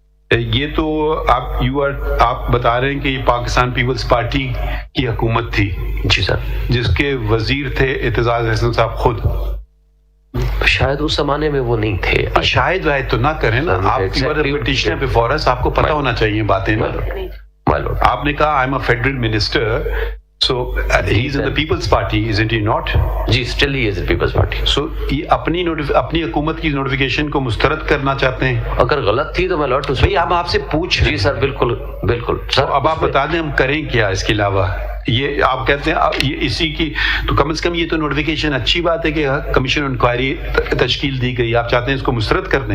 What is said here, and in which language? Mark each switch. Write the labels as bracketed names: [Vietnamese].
[Urdu] یہ تو آپ بتا رہے ہیں کہ یہ پاکستان پیپلز پارٹی کی حکومت تھی. جی سر. جس کے وزیر تھے اعتزاز احسن صاحب خود. شاید اس زمانے میں وہ نہیں تھے. شاید تو نہ کریں نا آپ, پٹیشنر بیفور اس, آپ کو پتہ ہونا چاہیے باتیں نا. آپ نے کہا [English] I am a federal minister, so he is in the People's Party, isn't he not? جی still he is in the People's Party. [Urdu] So یہ اپنی حکومت کی نوٹیفیکیشن کو مسترد کرنا چاتے ہیں. اگر غلط تھی تو میں لوٹ بھائی ہم آپ سے پوچھ. جی سر بالکل بالکل سر. اب آپ بتا دیں ہم کریں کیا اس کے علاوہ. یہ آپ کہتے ہیں یہ اسی کی تو کم از کم یہ تو نوٹیفیکیشن اچھی بات ہے کہ کمیشن انکوائری تشکیل دی گئی, آپ چاہتے ہیں اس کو مسترد کر دیں.